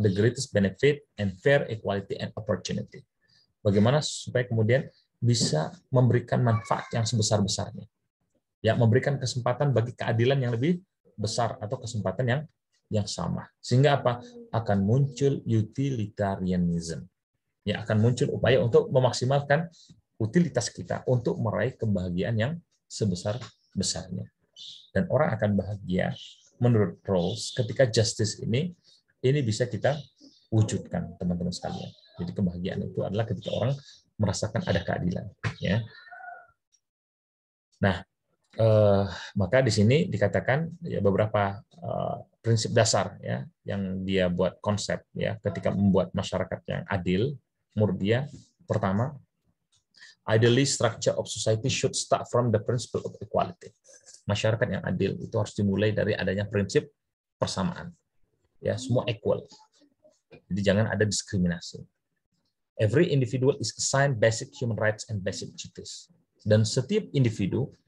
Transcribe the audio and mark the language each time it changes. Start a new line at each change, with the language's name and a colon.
English: The greatest benefit and fair equality and opportunity.
Indonesian: Bagaimana supaya kemudian bisa memberikan manfaat yang sebesar-besarnya. Ya, memberikan kesempatan bagi keadilan yang lebih besar atau kesempatan yang sama. Sehingga apa? Akan muncul utilitarianism. Ya, akan muncul upaya untuk memaksimalkan utilitas kita untuk meraih kebahagiaan yang sebesar-besarnya. Dan orang akan bahagia menurut Rawls ketika justice ini bisa kita wujudkan, teman-teman sekalian. Jadi kebahagiaan itu adalah ketika orang merasakan ada keadilan, ya. Nah, maka di sini dikatakan ya beberapa prinsip dasar ya yang dia buat konsep ya ketika membuat masyarakat yang adil. Menurut dia, pertama,
English: ideally structure of society should start from the principle of equality.
Indonesian: Masyarakat yang adil itu harus dimulai dari adanya prinsip persamaan. Ya, semua equal. Jadi jangan ada diskriminasi.
English: Every individual is assigned basic human rights and basic duties.
Indonesian: Dan setiap individu